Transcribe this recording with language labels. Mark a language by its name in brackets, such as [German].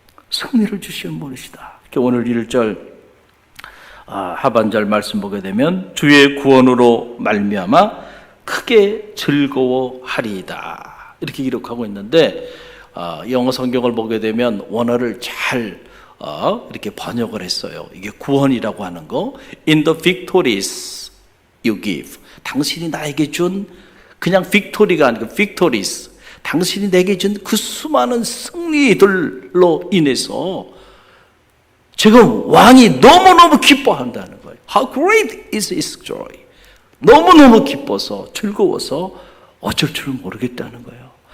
[Korean] 승리를 주시는 분이시다. 오늘 1절 하반절 말씀 보게 되면 주의 구원으로 말미암아 크게 즐거워하리이다. 이렇게 기록하고 있는데 영어 성경을 보게 되면 원어를 잘 이렇게 번역을 했어요. 이게 구원이라고 하는 거. [English] In the victories you give. [Korean] 당신이 나에게 준 그냥 victory가 아니고 victories. 당신이 내게 준 그 수많은 승리들로 인해서 지금 왕이 너무너무 기뻐한다는 거예요. [English] How great is his joy. [Korean] 너무너무 기뻐서 즐거워서 어쩔 줄을 모르겠다는 거예요.